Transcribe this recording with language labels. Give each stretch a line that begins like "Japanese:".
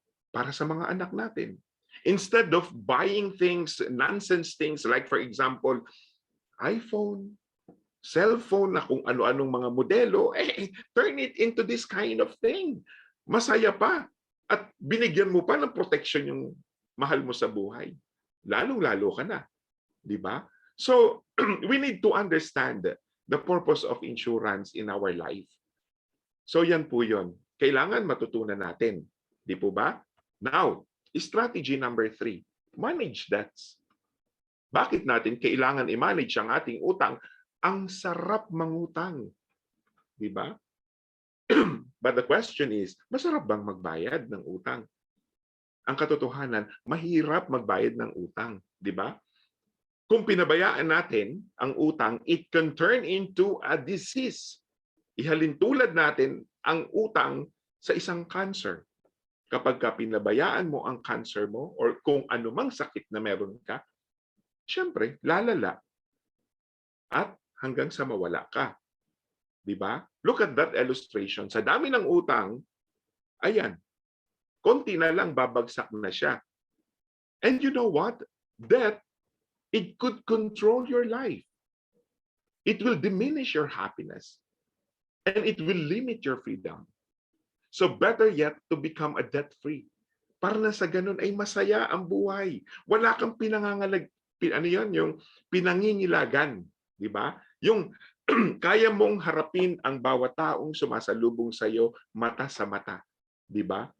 Filipino: Para sa mga anak natin.
English: Instead of buying things, nonsense things, like for example, iPhone,
Filipino: cellphone na kung ano-anong mga modelo,
English: turn it into this kind of thing.
Filipino: Masaya pa. At binigyan mo pa ng protection yung mahal mo sa buhay. Lalong-lalo ka na. Di ba?
English: So, we need to understand the purpose of insurance in our life.
Filipino: So, yan po yun. Kailangan matutunan natin. Di po ba?
English: Now, strategy number 3, manage debts.
Filipino: Bakit natin kailangan i-manage ang ating utang? Ang sarap mangutang. Di ba?
English: But the question is,
Filipino: masarap bang magbayad ng utang? Ang katotohanan, mahirap magbayad ng utang. Di ba? Kung pinabayaan natin ang utang,
English: it can turn into a disease.
Filipino: Ihalin tulad natin ang utang sa isang cancer. Kapag pinabayaan mo ang cancer mo or kung anumang sakit na meron ka, syempre, lalala. At hanggang sa mawala ka. Diba?
English: Look at that illustration.
Filipino: Sa dami ng utang, ayan, konti na lang babagsak na siya.
English: And you know what? Debt, it could control your life. It will diminish your happiness. And it will limit your freedom. So better yet to become a debt-free.
Filipino: Para na sa ganun ay masaya ang buhay. Wala kang yung pinangingilagan. Diba? Yung kaya mong harapin ang bawat taong sumasalubong sa iyo mata sa mata, 'di ba?